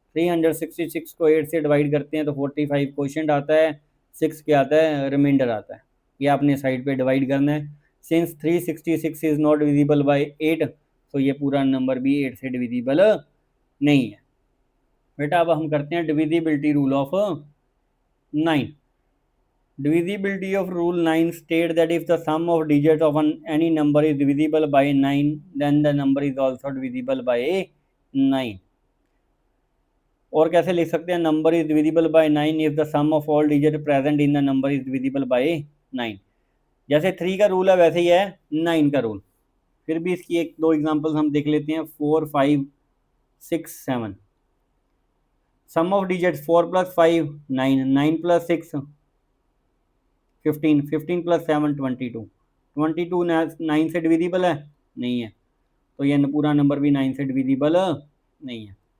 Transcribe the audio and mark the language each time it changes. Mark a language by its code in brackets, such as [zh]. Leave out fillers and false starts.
[hi] 366 को 8 से डिवाइड करते हैं तो 45 क्वोशिएंट आता है, 6 क्या आता है रिमाइंडर आता है। ये आपने साइड पे डिवाइड करना है। Since 366 is not divisible by 8 तो ये पूरा नंबर भी 8 से डिविजिबल नहीं है। बेटा अब हम करते हैं divisibility rule of 9। [en] Divisibility of rule 9 state that if the sum of digits of any number is divisible by 9 then the number is also divisible by 9। [hi] और कैसे लिख सकते हैं, [en] Number is divisible by 9 if the sum of all digit present in the number is divisible by 9। [hi] जैसे 3 का rule है वैसे ही है 9 का रूल। फिर भी इसकी एक दो एग्जांपल्स हम देख लेते हैं। 4 5 6 7, सम ऑफ डिजिट 4 + 5 9, 9 + 6 15, 15 + 7 22, 22 9 से डिविजिबल है नहीं है, तो ये पूरा नंबर भी 9 से डिविजिबल नहीं है।